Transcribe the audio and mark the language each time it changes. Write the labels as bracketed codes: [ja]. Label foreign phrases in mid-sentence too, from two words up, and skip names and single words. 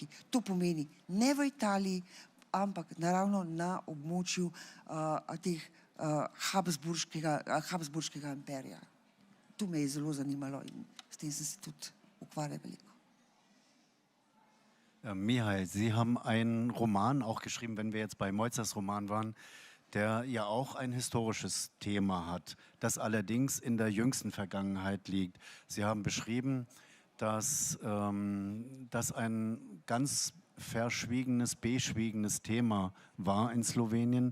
[sl] To pomeni ne v Italiji, ampak naravno na območju teh Habsburškega imperija. To me je zelo zanimalo in s tem sem se tudi ukvarjala veliko. [de] Mihail, Sie haben einen Roman auch geschrieben, wenn wir jetzt bei Moizers Roman waren, der ja auch ein historisches Thema hat, das allerdings in der jüngsten Vergangenheit liegt. Sie haben beschrieben, dass das ein ganz verschwiegenes, beschwiegenes Thema war in Slowenien.